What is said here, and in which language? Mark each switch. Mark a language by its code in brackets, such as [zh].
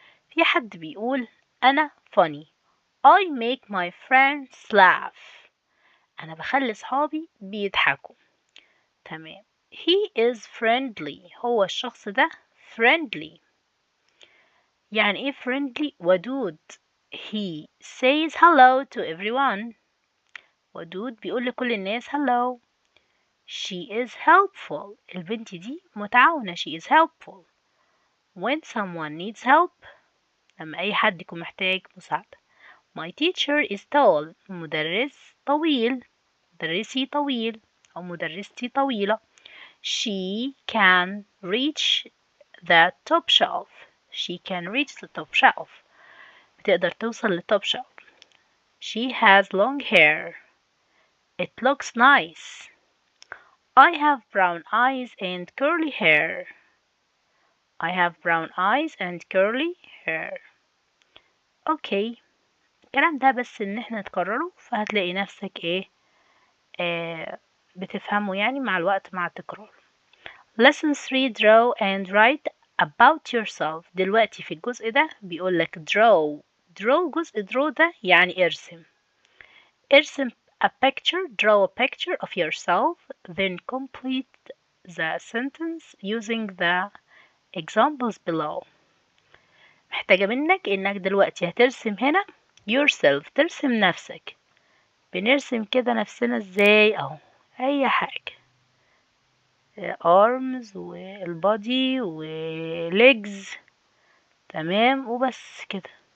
[ar] في حد بيقول أنا funny. [en] I make my friends laugh. [ar] أنا بخلي صحابي بيضحكوا. تمام. [en] He is friendly. [ar] هو الشخص ده friendly. يعني ايه friendly؟ ودود. [en] He says hello to everyone. [ar] ودود بيقول لكل الناس hello. [en] She is helpful. [ar] البنت دي متعاونة. [en] She is helpful. When someone needs help. [ar] لما أي حد يكون محتاج مساعدة. [en] My teacher is tall. [ar] مدرس طويل. مدرسي طويل أو مدرستي طويلة. [en] She can reach the top shelf. She can reach the top shelf. [ar] بتقدر توصل للtop shelf. [en] She has long hair. It looks nice. I have brown eyes and curly hair. I have brown eyes and curly hair. [ar] اوكي، الكلام ده بس ان احنا نكرره فهتلاقي نفسك ايه بتفهمه يعني مع الوقت مع التكرار. [en] Lesson 3 draw and write about yourself. [ar] دلوقتي في الجزء ده بيقولك جزء [en] draw [ar] ده يعني ارسم [en] a picture, draw a picture of yourself, then complete the sentence using the examples below. [ar] محتاجة منك انك دلوقتي هترسم هنا yourself، ترسم نفسك. بنرسم كده نفسنا ازاي؟ اهو اي حاجة، arms والبادي وlegs، تمام، وبس كده.